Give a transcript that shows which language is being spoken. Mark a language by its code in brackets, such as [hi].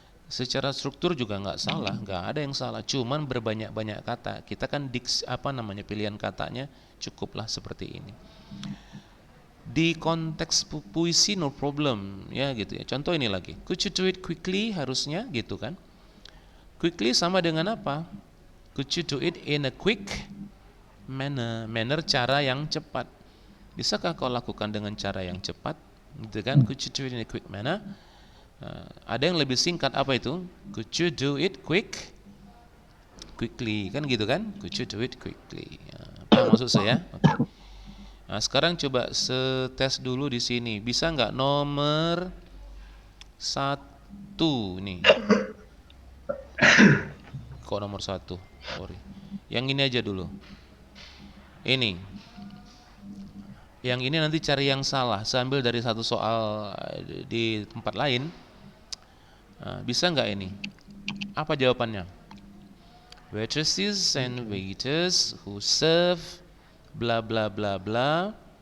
[id] Secara struktur juga nggak salah, nggak ada yang salah. Cuman berbanyak-banyak kata. Kita kan pilihan katanya cukuplah seperti ini. Di konteks puisi [en] no problem [id] ya gitu ya. Contoh ini lagi. [en] Could you do it quickly [id] harusnya gitu kan. [en] Quickly [id] sama dengan apa? [en] Could you do it in a quick manner? [id] Manner cara yang cepat. Bisakah kau lakukan dengan cara yang cepat? Gitu kan? [en] Could you do it in a quick manner? [id] Ada yang lebih singkat apa itu? [en] Could you do it quickly [id] kan gitu kan? [en] Could you do it quickly? [id] Apa maksud saya? Okay. Nah, sekarang coba setes dulu di sini. Bisa nggak nomor 1 nih? Kok nomor 1? [en] Sorry. [id] Yang ini aja dulu. Ini. Yang ini nanti cari yang salah. Sambil dari satu soal di tempat lain. Nah, bisa nggak ini? Apa jawabannya? [en] Waitresses and waiters who serve bla bla bla bla.